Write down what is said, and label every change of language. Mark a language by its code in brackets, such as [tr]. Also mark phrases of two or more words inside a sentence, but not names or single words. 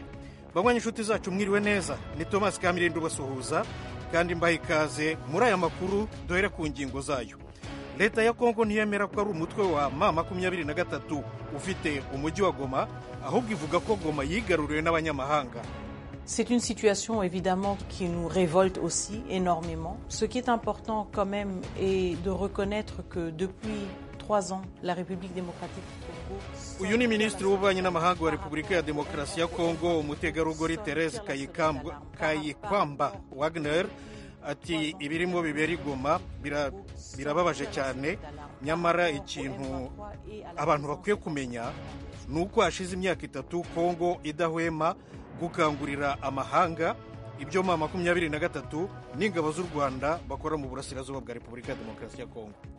[rw] Bamwe inshuti zacu mwiriwe neza, ni Thomas Kamirindo basuhuza kandi mbaye ikaze muri aya makuru duhere ku ngingo zayo. Leta ya Kongo ntiyemera ko ari umutwe wa M23 ufite umujyi wa Goma, ahubwo ivuga ko Goma yigaruriwe n'abanyamahanga. [fr] C'est une situation évidemment qui nous révolte aussi énormément. Ce qui est important quand même est de reconnaître que depuis 3 ans, la République démocratique du Congo... [rw] Uyu ni Minisitiri w'Ububanyi n'Amahanga wa Repubulika ya Demokarasi ya Kongo, umutegarugori Therese Kayikwamba Wagner, ati ibirimo bibera i Goma birababaje cyane, nyamara ikintu abantu bakwiye kumenya ni uko hashize imyaka 3 Kongo idahwema gukangurira amahanga ibyo M23 n'ingabo z'u Rwanda bakora mu burasirazuba bwa Repubulika ya Demokarasi ya Kongo.